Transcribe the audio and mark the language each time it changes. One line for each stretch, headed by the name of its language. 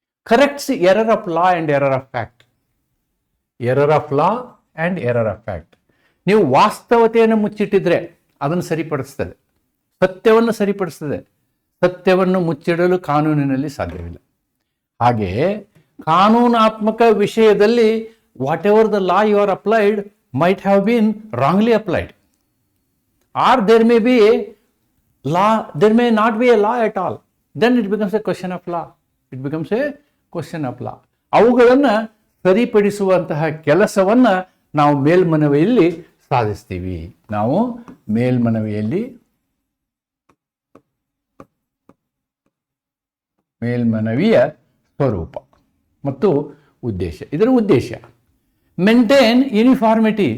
English: Corrects error of law and error of fact, error of law and error of fact.
Kannada: ನೀವು ವಾಸ್ತವತೆಯನ್ನು ಮುಚ್ಚಿಟ್ಟಿದ್ರೆ ಅದನ್ನು ಸರಿಪಡಿಸ್ತದೆ, ಸತ್ಯವನ್ನು ಸರಿಪಡಿಸ್ತದೆ. ಸತ್ಯವನ್ನು ಮುಚ್ಚಿಡಲು ಕಾನೂನಿನಲ್ಲಿ ಸಾಧ್ಯವಿಲ್ಲ. ಹಾಗೆಯೇ ಕಾನೂನಾತ್ಮಕ ವಿಷಯದಲ್ಲಿ
English: Whatever the law you are applied might have been wrongly applied, or there may be a law, there may not be a law at all. Then it becomes a question of law. It becomes a question of law.
Kannada: ಅವುಗಳನ್ನು ಸರಿಪಡಿಸುವಂತಹ ಕೆಲಸವನ್ನು ನಾವು ಮೇಲ್ಮನವಿಯಲ್ಲಿ ಸಾಧಿಸ್ತೀವಿ. ನಾವು ಮೇಲ್ಮನವಿಯಲ್ಲಿ ಮೇಲ್ಮನವಿಯ ಸ್ವರೂಪ ಮತ್ತು ಉದ್ದೇಶ, ಇದರ ಉದ್ದೇಶ
English: Maintain uniformity.